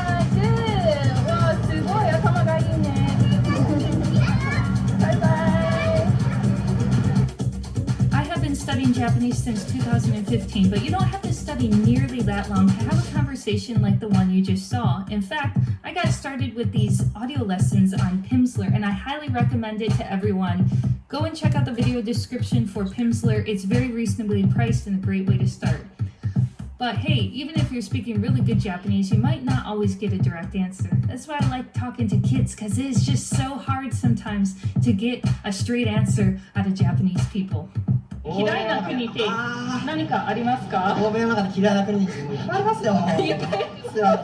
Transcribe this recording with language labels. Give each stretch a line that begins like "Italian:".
Japanese: わあ、すごい頭がいいね。バイバイ。
English: I have been studying Japanese since 2015, but you don't have to study nearly that long to have a conversation like the one you just saw. In fact, I got started with these audio lessons on Pimsleur, and I highly recommend it to everyone. Go and check out the video description for Pimsleur. It's very reasonably priced and a great way to start. But hey, even if you're speaking really good Japanese, you might not always get a direct answer. That's why I like talking to kids, because it is just so hard sometimes to get a straight answer out of Japanese people.
Japanese: 嫌いな国って何かありますか？欧米の中で嫌いな国にいっぱいありますよ。いっぱいありますよ。